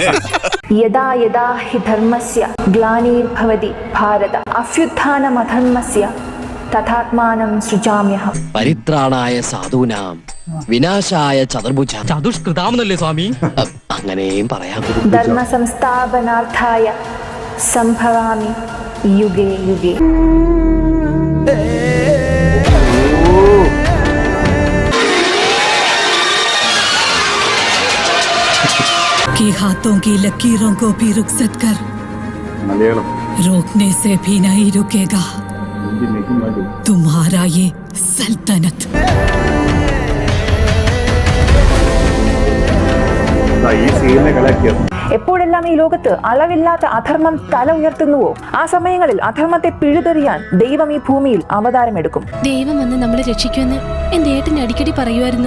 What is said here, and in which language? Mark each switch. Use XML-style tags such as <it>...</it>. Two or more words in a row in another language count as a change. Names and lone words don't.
<sa>യദാ യദാ ഹി ധർമ്മസ്യ ഗ്ലാനിർഭവതി ഭാരത അഭ്യുത്ഥാനമധർമ്മസ്യ തഥാത്മാനം സൃജാമ്യഹം. പരിത്രാണായ സാധൂനാം വിനാശായ ചതുർഭുജ ചതുഷ്കൃതാമെന്നല്ലേ സ്വാമി?</sa> <ml>അങ്ങനെയും പറയാം.</ml> <sa>ധർമ്മ സംസ്ഥാപനാർത്ഥായ സംഭവാമി യുഗേ യുഗേ.</sa> <hi>कि हाथों की लकीरों को भी रुखसत कर, रोकने से भी नहीं रुकेगा तुम्हारा ये सल्तनत.</hi> <ml>എപ്പോഴെല്ലാം ഈ ലോകത്ത് അളവില്ലാത്ത അധർമ്മം തല ഉയർത്തുന്നുവോ ആ സമയങ്ങളിൽ അധർമ്മത്തെ പിഴുതെറിയാൻ ദൈവം ഈ ഭൂമിയിൽ അവതാരമെടുക്കും. ദൈവം വന്ന് നമ്മളെ രക്ഷിക്കുമെന്ന് എന്റെ ഏട്ടൻ അടിക്കടി പറയുമായിരുന്നു.</ml>